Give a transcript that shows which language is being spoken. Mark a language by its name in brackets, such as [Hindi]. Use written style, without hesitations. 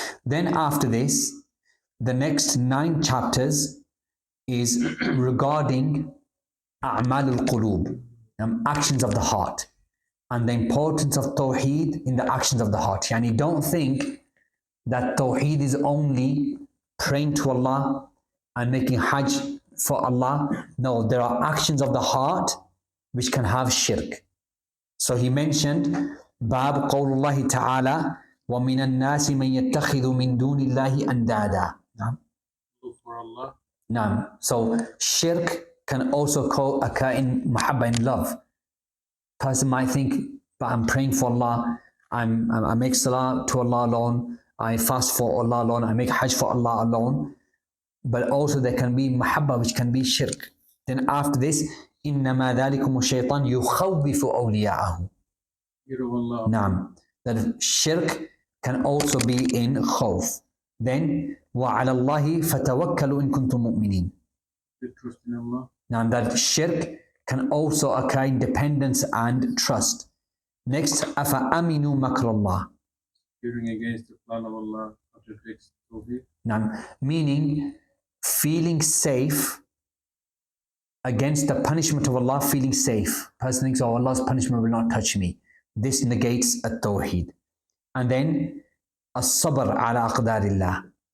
[English] Then after this, the next 9 chapters is regarding A'mal al-Qulub, actions of the heart, and the importance of Tawheed in the actions of the heart. Yani don't think that Tawheed is only praying to Allah and making Hajj for Allah. No, there are actions of the heart which can have shirk. So he mentioned [Arabic] Bab Qawlullahi Ta'ala وَمِنَ النَّاسِ مَنْ يَتَّخِذُ مِن دُونِ اللَّهِ أَنْدَادًا. [English] Look for Allah. [Arabic] Naam. [English] So shirk can also occur in mahabba, in love. Person might think, but I'm praying for Allah, I make salah to Allah alone, I fast for Allah alone, I make hajj for Allah alone. But also there can be mahabba, which can be shirk. Then after this, [Arabic] إِنَّمَا ذَلِكُمُ الشَّيْطَانُ يُخَوِّفُ أَوْلِيَاءَهُ. [English] Fear of Allah. [Arabic] Naam. [English] That shirk can also be in khawf. Then [Arabic] وَعَلَى اللَّهِ فَتَوَكَّلُوا إِن كُنتُم مُؤْمِنِينَ. [English] You trust in Allah. Now that shirk can also occur in dependence and trust. Next, [Arabic] أَفَأَمِنُوا مَكْرَ اللَّهِ. [English] Fearing against the plan of Allah contradicts Tawheed. Now, meaning feeling safe against the punishment of Allah, feeling safe. Person thinks, oh, Allah's punishment will not touch me. This negates At-Tawheed. And then [Arabic] as-sabr ala aqdarillah.